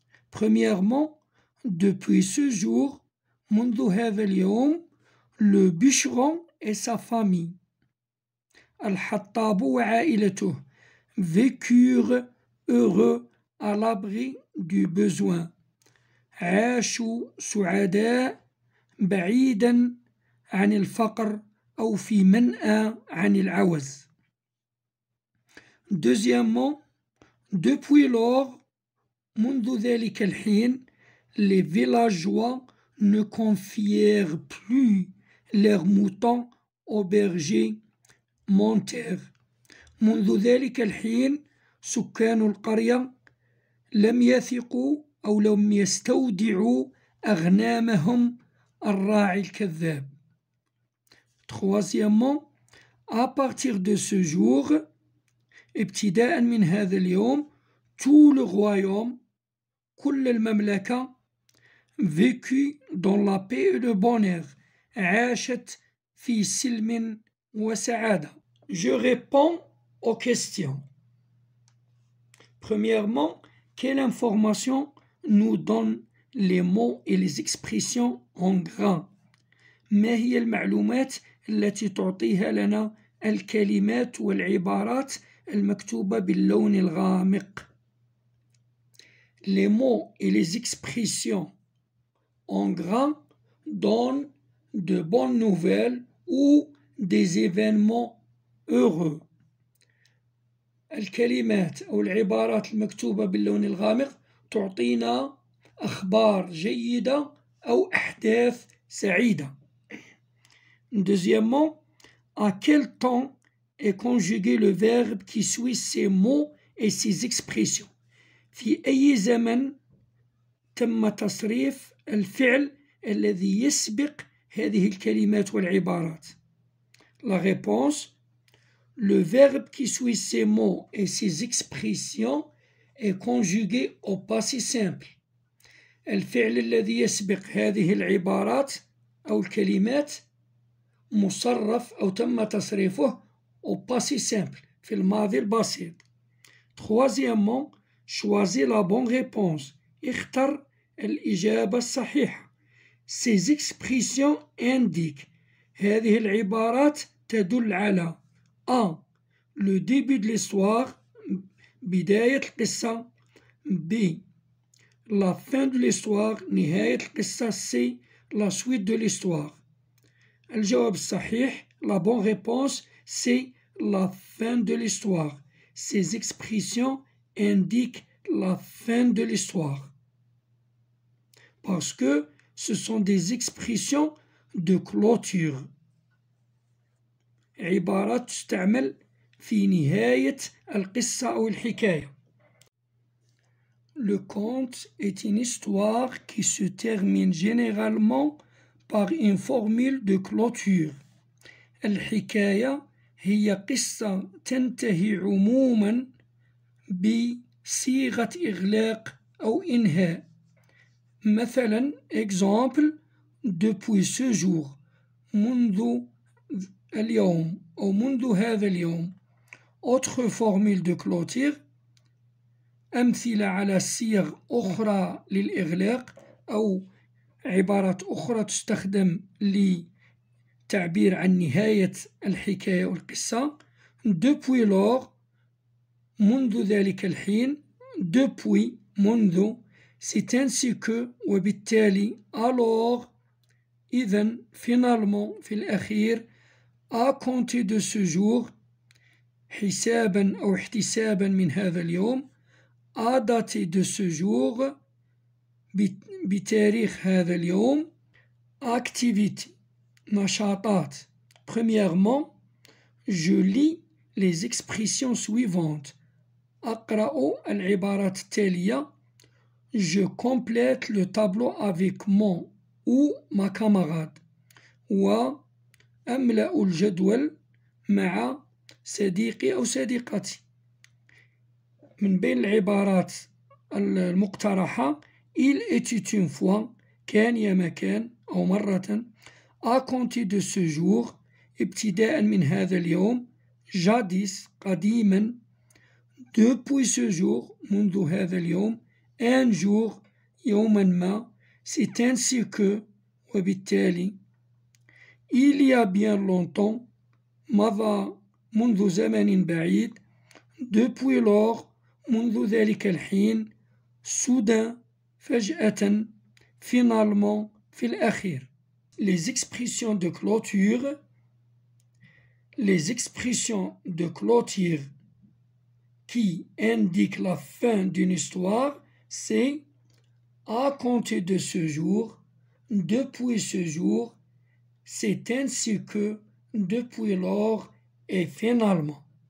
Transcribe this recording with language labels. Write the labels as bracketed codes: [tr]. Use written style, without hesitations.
[fr] Premièrement, depuis ce jour, [ar] منذ هذا اليوم, [fr] le bûcheron et sa famille, [ar] الحطاب وعائلته, [fr] vécurent heureux à l'abri du besoin. [ar] عاشوا سعداء بعيدا عن الفقر أو في منأى عن العوز. [fr] Deuxièmement, depuis lors, [ar] منذ ذلك الحين, [fr] les villageois ne confièrent plus leurs moutons aux bergers menteurs. [ar] منذ ذلك الحين سكان القرية لم يثقوا أو لم يستودعوا أغنامهم الراعي الكذاب. [fr] Troisièmement, à partir de ce jour, [ar] ابتداء من هذا اليوم, [fr] tout le royaume, [ar] كل المملكة, [fr] vécut dans la paix et le bonheur, [ar] عاشت في سلم وسعادة. [fr] Je réponds aux questions. Premièrement, quelle information nous donnent les mots et les expressions en gras؟ [ar] ما هي المعلومات التي تعطيها لنا الكلمات والعبارات المكتوبة باللون الغامق؟ [fr] Les mots et les expressions en gras donnent de bonnes nouvelles ou des événements heureux. [ar] الكلمات أو العبارات المكتوبة باللون الغامق تعطينا أخبار جيدة أو أحداث سعيدة. [fr] Deuxièmement, à quel temps est conjugué le verbe qui suit ces mots et ces expressions؟ [ar] في أي زمن تم تصريف الفعل الذي يسبق هذه الكلمات والعبارات؟ [fr] La réponse: le verbe qui suit ces mots et ces expressions est conjugué au passé simple. [ar] الفعل الذي يسبق هذه العبارات أو الكلمات مصرف أو تم تصريفه [fr] au passé simple [ar] في الماضي البسيط. [fr] Troisièmement, choisis la bonne réponse. [ar] اختر الإجابة الصحيحة. [fr] Ces expressions indiquent. [ar] هذه العبارات تدل على A. [fr] Le début de l'histoire, [ar] بداية القصة. [fr] B. La fin de l'histoire, [ar] نهاية القصة. [fr] C. La suite de l'histoire. [ar] الجواب الصحيح, [fr] la bonne réponse, c'est la fin de l'histoire. Ces expressions indiquent la fin de l'histoire. Parce que ce sont des expressions de clôture. [ar] عبارات تستعمل في نهاية القصة أو الحكاية. [fr] Le conte est une histoire qui se termine généralement par une formule de clôture. [ar] الحكاية هي قصة تنتهي عموما بصيغة إغلاق أو إنهاء. مثلا exemple [fr] depuis ce jour، [ar] منذ اليوم أو منذ هذا اليوم. [fr] Autre formule de clôture، [ar] أمثلة على صيغ أخرى للإغلاق أو عبارات أخرى تستخدم للتعبير عن نهاية الحكاية والقصة. [fr] depuis lors، [ar] منذ ذلك الحين. depuis منذ. [fr] c'est ainsi que وبالتالي. alors إذن. finalement [ar] في الأخير. [fr] à compter de ce jour [ar] حسابا أو احتسابا من هذا اليوم [fr] à dater de ce jour [ar] بتاريخ هذا اليوم [fr] activité نشاطات. Premièrement, je lis les expressions suivantes. [ar] أقرأ العبارات التالية. [fr] Je complète le tableau avec mon ou ma camarade. [ar] وأملأ الجدول مع صديقي أو صديقتي. من بين العبارات المقترحة [fr] il était une fois [ar] كان يا مكان أو مرة [fr] à compter de ce jour [ar] ابتداء من هذا اليوم jadis قديما [fr] depuis ce jour [ar] منذ هذا اليوم [fr] un jour [ar] يوما ما [fr] c'est ainsi que [ar] وبالتالي [fr] il y a bien longtemps [ar] مضى منذ زمن بعيد [fr] depuis lors [ar] منذ ذلك الحين soudain فجأة finalement في الأخير. [fr] Les expressions de clôture. Les expressions de clôture qui indiquent la fin d'une histoire, c'est à compter de ce jour, depuis ce jour, c'est ainsi que, depuis lors et finalement.